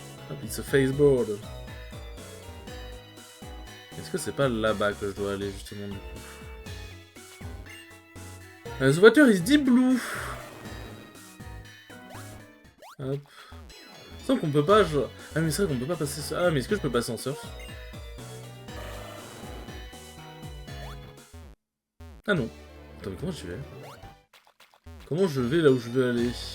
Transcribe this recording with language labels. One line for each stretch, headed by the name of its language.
English: Hop, it's a faceboard.
French: Est-ce que c'est pas là-bas que je dois aller, justement, du coup?
English: The water is deep blue. Hop.
French: Sans qu'on peut pas... Ah mais c'est vrai qu'on peut pas passer... Ah mais est-ce que je peux passer en surf? Ah non. Attends, mais comment je vais? Comment je vais là où je veux aller?